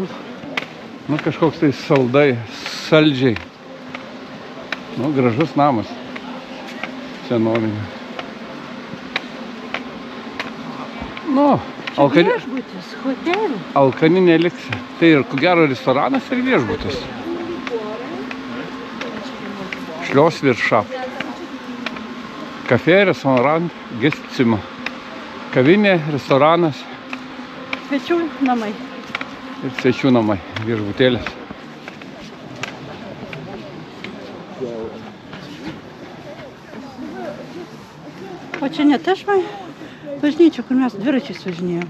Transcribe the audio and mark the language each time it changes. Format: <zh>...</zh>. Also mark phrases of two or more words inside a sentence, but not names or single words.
<lt>Nu, kažkoks tai saldžiai. Nu, gražus namas. Senovinė. Nu, Viešbutis, hotelis. alkani neliksi. Tai ir, ko gero, restoranas ir viešbutis.</lt> <de>Schloss Wirtschaft. Kafė, restaurant, Gestzimmer.</de> <lt>Kavinė, restoranas Svečių namai. ir svečių namai, viešbutėlis. O čia net aš bažnyčia, kur mes dviračiais važinėjom.</lt>